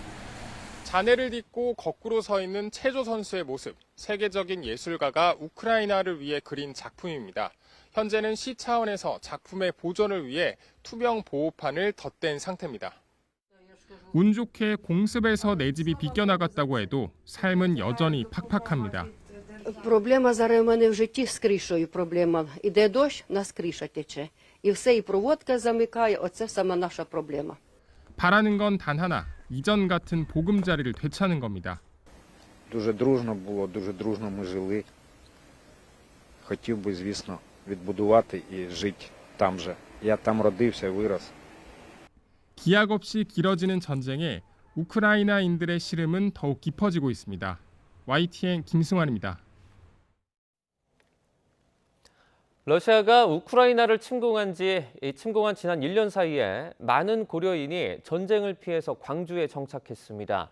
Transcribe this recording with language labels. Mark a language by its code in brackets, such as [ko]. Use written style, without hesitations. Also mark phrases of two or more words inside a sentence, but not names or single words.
[ko] 잔해를 딛고 거꾸로 서 있는 체조 선수의 모습, 세계적인 예술가가 우크라이나를 위해 그린 작품입니다. 현재는 시 차원에서 작품의 보존을 위해 투명 보호판을 덧댄 상태입니다. 운 좋게 공습에서 내 집이 비껴나갔다고 해도 삶은 여전히 팍팍합니다. [uk] Проблема зараз у мене в житті з кришою проблема. Іде дощ, у нас криша тече. І все, і проводка замикає, оце сама наша проблема. [ko] 바라는 건 단 하나, 이전 같은 보금자리를 되찾는 겁니다. [uk] Дуже дружно було, дуже дружно ми жили. Хотів би, звісно, відбудувати і жити там же. Я там родився, вирос. [ko] 기약 없이 길어지는 전쟁에 우크라이나인들의 시름은 더욱 깊어지고 있습니다. YTN 김승환입니다. 러시아가 우크라이나를 침공한 지난 1년 사이에 많은 고려인이 전쟁을 피해서 광주에 정착했습니다.